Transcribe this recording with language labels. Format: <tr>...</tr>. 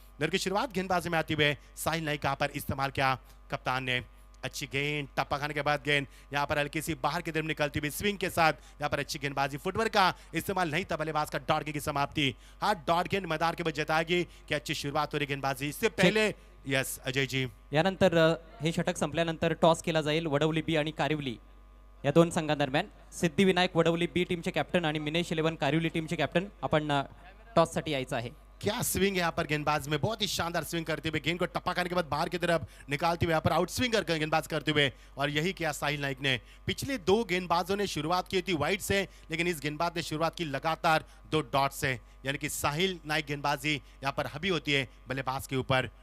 <hi>दर की शुरुआत गेंदबाजी में आते हुए साहिल नाइक पर इस्तेमाल किया कप्तान ने। अच्छी गेंद, टप्पा खाने के बाद गेंद यहाँ पर हल्की सी बाहर की तरफ निकलती हुई स्विंग के साथ यहाँ पर अच्छी गेंदबाजी, फुटवर्क का इस्तेमाल नहीं था, बल्लेबाज का डॉट गेंद की समाप्ति। हाँ, डॉट गेंद मैदान के बाद जताएगी कि अच्छी शुरुआत हो रही गेंदबाजी। इससे पहले यस अजय जी,</hi> <mr>यानंतर हे षटक संपल्यानंतर टॉस केला जाईल वडवली बी आणि कारिवली या दोन संघांदरम्यान। सिद्धिविनायक वडवली बी टीमचे कॅप्टन आणि मिनेश 11 कारिवली टीमचे कॅप्टन आपण टॉस साठी यायचं आहे।</mr> <hi>क्या स्विंग है यहाँ पर गेंदबाज में, बहुत ही शानदार स्विंग करते हुए गेंद को टप्पा करने के बाद बाहर की तरफ निकालते हुए यहाँ पर आउट स्विंग कर गेंदबाज करते हुए, और यही किया साहिल नाइक ने। पिछले 2 गेंदबाजों ने शुरुआत की थी वाइड से, लेकिन इस गेंदबाज ने शुरुआत की लगातार 2 डॉट से, यानी कि साहिल नाइक गेंदबाजी यहाँ पर हबी होती है बल्लेबाज के ऊपर।</hi>